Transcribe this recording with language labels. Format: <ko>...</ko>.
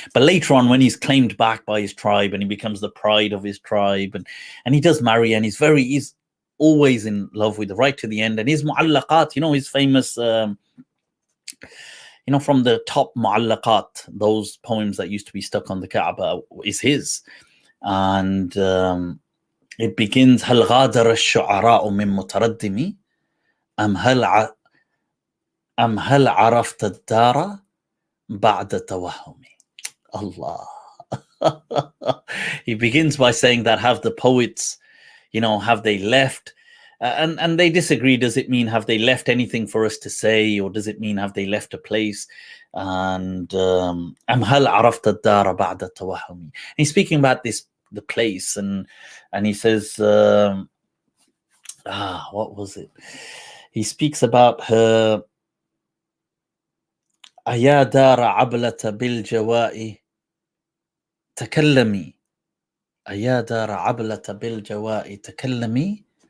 <en>But later on, when he's claimed back by his tribe and he becomes the pride of his tribe, and he does marry, and he's always in love with her right to the end. And his mu'allaqat, his famous from the top mu'allaqat, those poems that used to be stuck on the Kaaba, is his. And it begins,</en> <ar>هل غادر الشعراء من متردمي أم هل عرفت الدار بعد توهمي. Allah.</ar> <en>He begins by saying that, have the poets, have they left? And they disagree. Does it mean, have they left anything for us to say, or does it mean, have they left a place?</en> <ar>And أم هل عرفت الدار بعد توهمي.</ar> <en>He's speaking about the place, and he says, what was it? He speaks about her.</en> <ar>أيا دار عبلة بالجواء تكلمي. أيا دار عبلة بالجواء تكلمي.</ar>